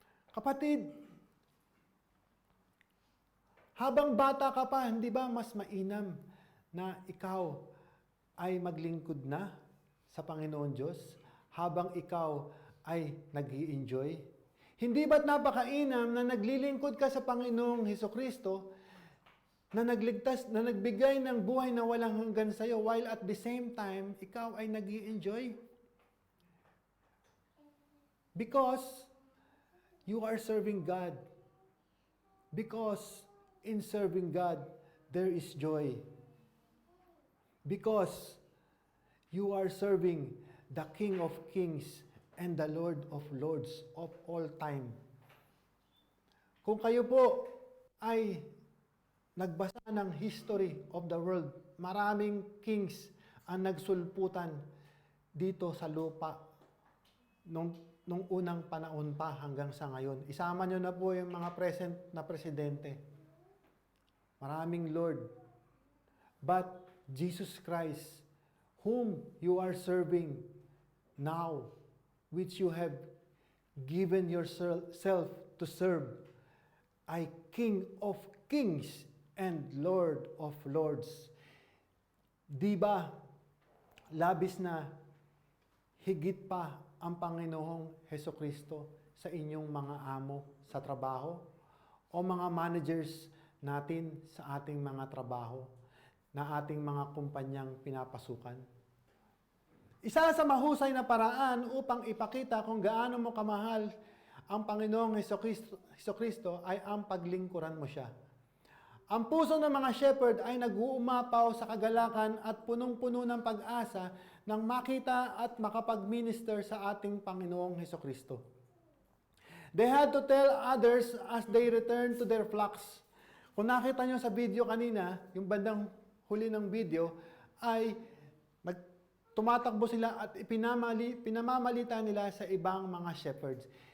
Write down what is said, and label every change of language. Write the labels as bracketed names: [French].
[Filipino] Kapatid, habang bata ka pa, hindi ba mas mainam na ikaw ay maglingkod na sa Panginoon Diyos habang ikaw ay nag-i-enjoy? Hindi ba't napakainam na naglilingkod ka sa Panginoong Hesukristo na nagligtas, na nagbigay ng buhay na walang hanggan sa iyo [English] while at the same time, [Filipino] ikaw ay nag-i-enjoy? [English] Because you are serving God. Because in serving God, there is joy. Because you are serving the King of Kings and the Lord of Lords of all time. [Filipino] Kung kayo po ay nagbasa ng [English] history of the world, [Filipino] maraming kings ang nagsulputan dito sa lupa nung unang panahon pa hanggang sa ngayon. Isama nyo na po yung mga present na presidente. Maraming Lord. [English] But Jesus Christ, whom you are serving now, which you have given yourself to serve, [Filipino] ay [English] King of Kings and Lord of Lords. [Filipino] Di ba, labis na higit pa ang Panginoong Hesukristo sa inyong mga amo sa trabaho o mga managers natin sa ating mga trabaho na ating mga kumpanyang pinapasukan? Isa sa mahusay na paraan upang ipakita kung gaano mo kamahal ang Panginoong Hesukristo ay ang paglingkuran mo siya. Ang puso ng mga shepherd ay nag-uumapaw sa kagalakan at punong-puno ng pag-asa nang makita at makapag-minister sa ating Panginoong Hesukristo. [English] They had to tell others as they returned to their flocks. [Filipino] Kung nakita nyo sa video kanina, yung bandang huli ng video, ay tumatakbo sila at pinamamalita nila sa ibang mga shepherds.